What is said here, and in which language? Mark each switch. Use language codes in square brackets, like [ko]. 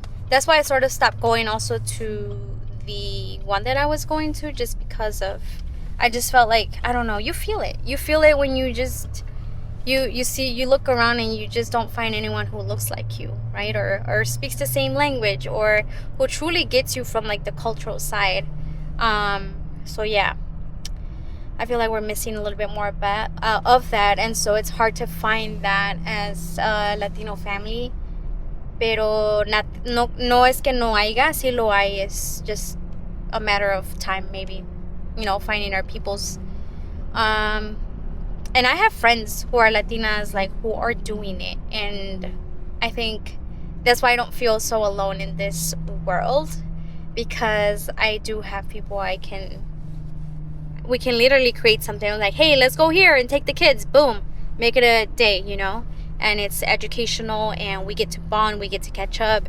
[en] That's why I sort of stopped going also to the one that I was going to, just because of, I just felt like, I don't know, you feel it when you just you look around and you just don't find anyone who looks like you, right? Or speaks the same language, or who truly gets you from like the cultural side. So yeah, I feel like we're missing a little bit more of that, and so it's hard to find that as a Latino family. [es] Pero no es que no haya, sí lo hay. [en] It's just a matter of time, maybe, you know, finding our peoples. And I have friends who are Latinas, like, who are doing it, and I think that's why I don't feel so alone in this world, because I do have people we can literally create something like, hey, let's go here and take the kids, boom, make it a day, you know, and it's educational, and we get to bond, we get to catch up.